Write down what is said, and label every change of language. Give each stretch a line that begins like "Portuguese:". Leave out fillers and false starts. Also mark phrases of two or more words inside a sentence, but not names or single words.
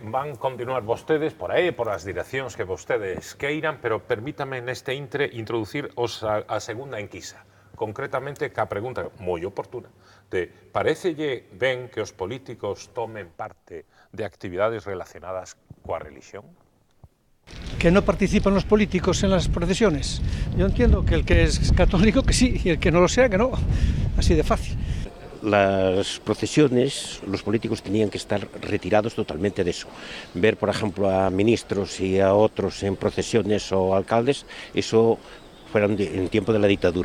Galician: sigue, van continuar vostedes por aí, por as direccións que vostedes queiran, pero permítame neste intre introducir a segunda enquisa, concretamente ca pregunta moi oportuna de parécelle ben que os políticos tomen parte de actividades relacionadas coa religión?
Spanish: Que no participan los políticos en las procesiones. Yo entiendo que el que es católico que sí, y el que no lo sea que no. Así de fácil. Las procesiones, los políticos tenían que estar retirados totalmente de eso. Ver, por ejemplo, a ministros y a otros en procesiones o alcaldes, eso fueron en tiempo de la dictadura.